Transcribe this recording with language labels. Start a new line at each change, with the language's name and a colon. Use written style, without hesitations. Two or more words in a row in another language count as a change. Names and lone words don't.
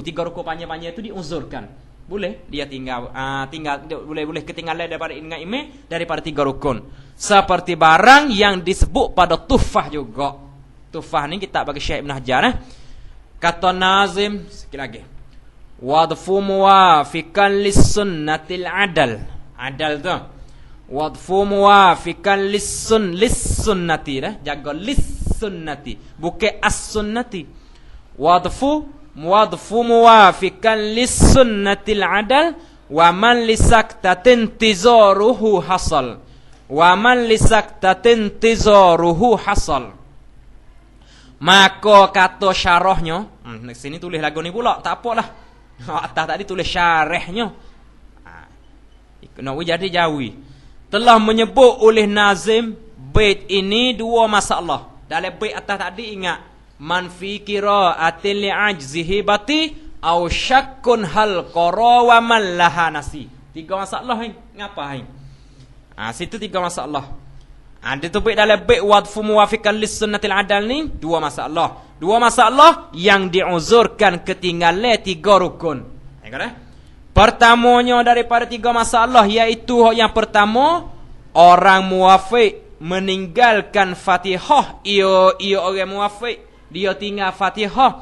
Malay: 3 rukun panjang-panjang itu diuzurkan. Boleh dia tinggal boleh ketinggalan daripada ingat imam daripada 3 rukun. Seperti barang yang disebut pada Tuhfah juga. Tuhfah ni kitab bagi Syekh Ibn Hajar Kata nazim sikit lagi.
Arabic: وضعف موافقا للسنة الأدل.
Malay: Adal tu.
Arabic: وضعف موافقا للسنة jaga للسنة bukan السنة. وضعف موافقا للسنة الأدل ومن لسكتة تذاره حصل. ومن لسكتة تذاره حصل.
Malay: Maka kata syarahnya, sini tulis lagu ni pula, tak apalah. Atas tadi tulis syarahnya. Nak jadi jawi. Telah menyebut oleh nazim bait ini 2 masalah. Dalam bait atas tadi ingat
Arabic: من في قراءة لعجزه بطي أو شك هل قرا ومن لها نسي.
Malay: 3 masalah ngapa situ 3 masalah. Ada tu bait dalam bait
Arabic: وضعف موافقا للسنة الأدل
Malay: ni 2 masalah. 2 masalah yang diuzurkan ketinggalan 3 rukun. Pertamanya daripada 3 masalah iaitu yang pertama, orang muwafiq meninggalkan Fatihah. Ia orang muwafiq, dia tinggal Fatihah.